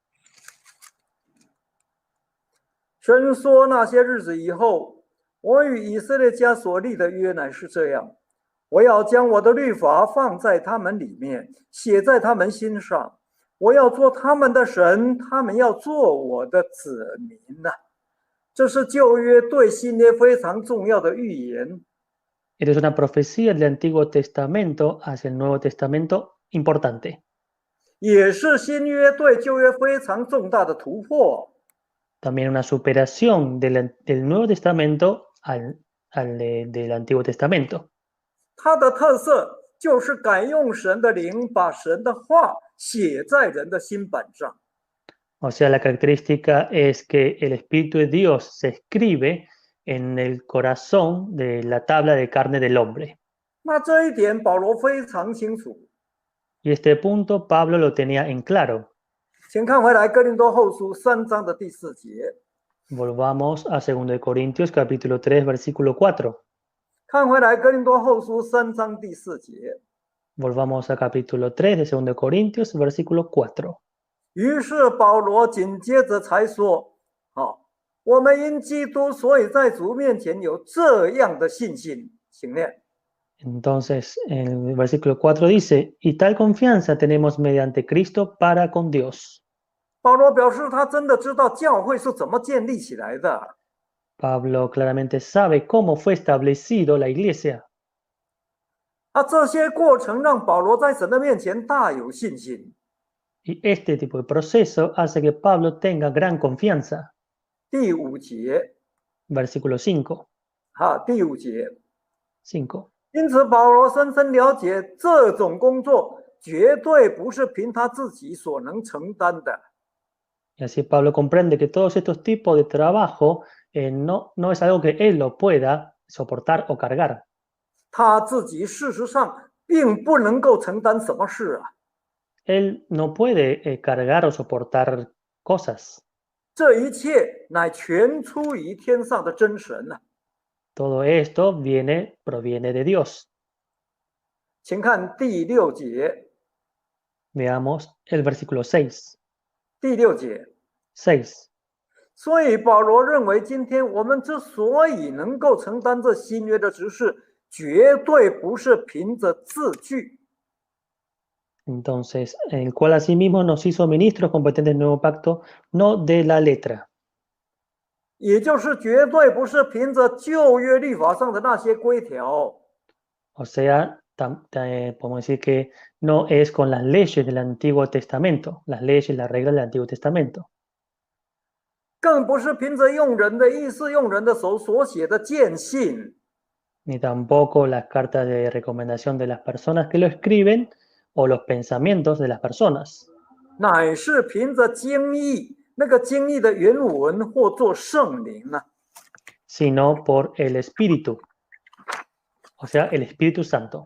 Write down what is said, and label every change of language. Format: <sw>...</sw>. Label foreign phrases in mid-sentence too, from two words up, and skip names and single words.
<zh>神说那些日子以后，我与以色列家所立的约乃是这样：我要将我的律法放在他们里面，写在他们心上。我要做他们的神，他们要做我的子民呐。这是旧约对新约非常重要的预言。</zh> <es>Esta es una profecía del Antiguo Testamento hacia el Nuevo Testamento importante.</es> <zh>也是新约对旧约非常重大的突破。</zh> <es>También una superación del Nuevo Testamento del Antiguo Testamento.</es> <zh>它的特色就是改用神的灵，把神的话写在人的心板上。</zh> <es>O sea, la característica es que el Espíritu de Dios se escribe en el corazón de la tabla de carne del hombre.</es> <zh>那这一点保罗非常清楚。</zh> <es>Y este punto Pablo lo tenía en claro.</es> <zh>请看回来哥林多后书3章的第4节。</zh> <es>Volvamos a 2 de Corintios capítulo 3 versículo 4.</es> <zh>看回来哥林多后书3章第4节。</zh> <es>Volvamos a capítulo 3 de 2 de Corintios versículo 4.</es> <zh>于是保罗紧接着才说：我们因基督，所以在主面前有这样的信心。请念。</zh> <es>Entonces, en el versículo 4 dice, y tal confianza tenemos mediante Cristo para con Dios.</es> <zh>保罗表示，他真的知道教会是怎么建立起来的。</zh> <es>Pablo claramente sabe cómo fue establecido la iglesia.</es> <zh>这些过程让保罗在神的面前大有信心。</zh> <es>Y este tipo de proceso hace que Pablo tenga gran confianza.</es> <zh>第5节，</zh> <es>Versículo 5.</es> <zh>第5节，</zh> <es>5.</es> <zh>因此保罗深深了解这种工作绝对不是凭他自己所能承担的。</zh> <es>Y así Pablo comprende que todos estos tipos de trabajo no es algo que él lo pueda soportar o cargar.</es> <zh>他自己事实上并不能够承担什么事啊。</zh> <es>Él no puede cargar o soportar cosas.</es> <zh>这一切乃全出于天上的真神啊。</zh> <es>Todo esto proviene de Dios.</es> <zh>请看第6节，</zh> <es>Veamos el versículo 6.</es> <zh>第6节。</zh> <es>6.</es> <zh>所以保罗认为，今天我们之所以能够承担这新约的职事，绝对不是凭着字句。</zh> <es>Entonces, el cual asimismo nos hizo ministros competentes del nuevo pacto, no de la letra.</es> <zh>也就是绝对不是凭着旧约律法上的那些规条。</zh> <es>O sea, podemos decir que no es con las leyes del Antiguo Testamento, las leyes, las reglas del Antiguo Testamento.</es> <zh>更不是凭着用人的意思、用人的手所写的荐信，</zh> <es>Ni tampoco las cartas de recomendación de las personas que lo escriben o los pensamientos de las personas.</es> <zh>乃是凭着经义，那个经义的原文或作圣灵啊。</zh> <es>Sino por el Espíritu, o sea, el Espíritu Santo.</es>